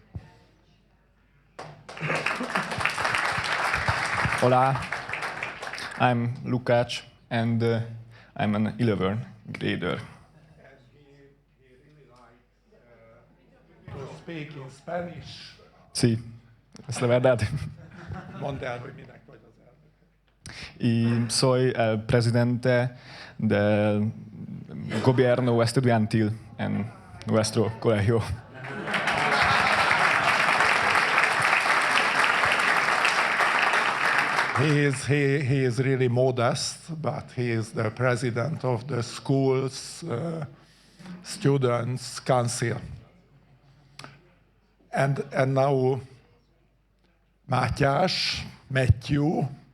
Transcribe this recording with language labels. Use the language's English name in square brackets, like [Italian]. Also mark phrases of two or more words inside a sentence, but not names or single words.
[English] Hola, I'm Lukács, and I'm an 11th grader. And he really liked to speak in Spanish. [Spanish] Sí, es la verdad. [Hungarian] Mondd el, hogy minek vagy az elnök. [Spanish] Y soy el presidente del gobierno estudiantil en nuestro colegio. [English] He is really modest, but he is the president of the school's students' council. And now Matthew.